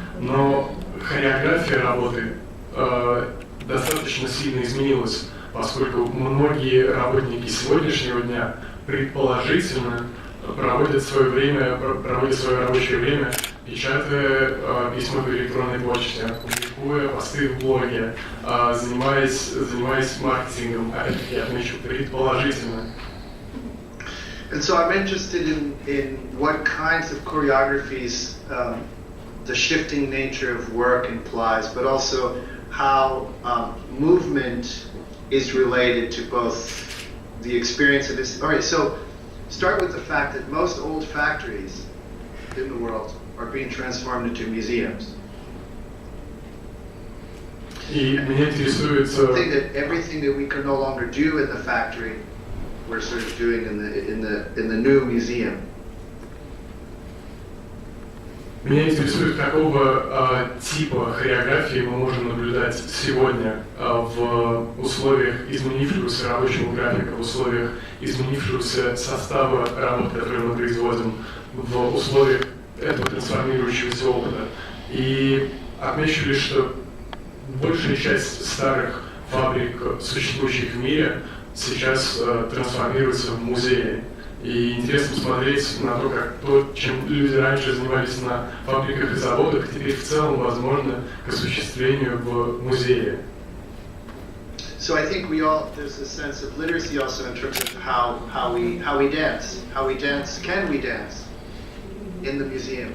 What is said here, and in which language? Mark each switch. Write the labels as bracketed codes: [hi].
[ru] Но хореография работы достаточно сильно изменилась, поскольку многие работники сегодняшнего дня предположительно проводят свое рабочее время, печатая письма по электронной почте, публикуя посты в блоге, занимаясь маркетингом, опять-таки я отмечу, предположительно. [en] And so I'm interested in what kinds of choreographies the shifting nature of work implies, but also how movement is related to both the experience of this. All right, so start with the fact that most old factories in the world are being transformed into museums. [ru] И меня интересует... [en] I think that everything that we can no longer do in the factory, we're sort of doing in the new museum. [ru] Меня интересует, какого типа хореографии мы можем наблюдать сегодня в условиях изменившегося рабочего графика, в условиях изменившегося состава работ, которые мы производим, в условиях этого трансформирующегося опыта. И отмечу лишь, что большая часть старых фабрик, существующих в мире, сейчас трансформируется в музеи. И интересно посмотреть на то, как то, чем люди раньше занимались на фабриках и заводах, теперь в целом возможно к осуществлению в музее. [en] So I think there's a sense of literacy also in terms of how we dance. How we dance, can we dance in the museum?